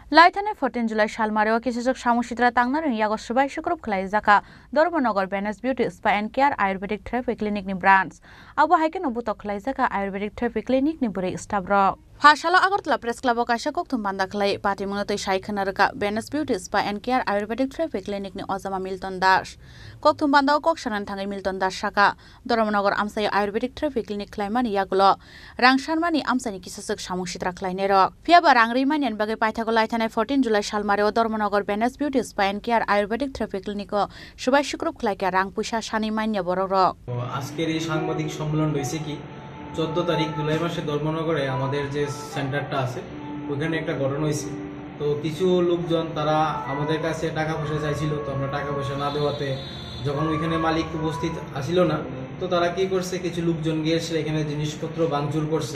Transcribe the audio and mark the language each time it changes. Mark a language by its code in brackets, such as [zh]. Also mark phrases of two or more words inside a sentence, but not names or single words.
[trp] लाइथाने 14 जुलाई सालमारेव किसिजक सामुसिद्रा तांगनार यागो सुबाय शुक्रब खलाई जाका धर्मनगर बेनेस ब्यूटी स्पा एंड केयर आयुर्वेदिक थेरापी क्लिनिक नि ब्रांच अब हाइके नबुत खलाई जाका आयुर्वेदिक थेरापी क्लिनिक नि बुरे स्टाफ र फाशाला अगरतला प्रेस क्लब काशा कोक्थुम बान्दा खलाई पार्टी मुनतै साइखना रका बेनेस ब्यूटी स्पा एंड केयर आयुर्वेदिक थेरापी क्लिनिक नि अजमा मिल्टन दास कोक्थुम बान्दा कोक्सनान थाङै मिल्टन दास साका धर्मनगर आमसाय आयुर्वेदिक थेरापी क्लिनिक खलाइमानि यागुलो रांसारमानि आमसानि किसिजक सामुसिद्रा खलाइने र फियाबा रांरैमानि बागै पाइथाको लाइथाने 14 जुलाई सालमारेव धर्मनगर बेनेस ब्यूटी स्पा एंड केयर आयुर्वेदिक थेरापी क्लिनिक सुबाय शुक्रब खलाइका रां पुइसा सानि मान्य बर र [bn] আজকের এই সাংবাদিক সম্মেলন হয়েছে কি 14 তারিখ জুলাই মাসে ধর্মনগরে আমাদের যে সেন্টারটা আছে ওখানে একটা ঘটনা হয়েছে। তো কিছু লোকজন তারা আমাদের কাছে টাকা পয়সা চাইছিল, তো আমরা টাকা পয়সা না দেওয়াতে যখন ওইখানে মালিক উপস্থিত আসিল না, তো তারা কি করছে, কিছু লোকজন গিয়ে এখানে জিনিসপত্র ভাঙচুর করছে।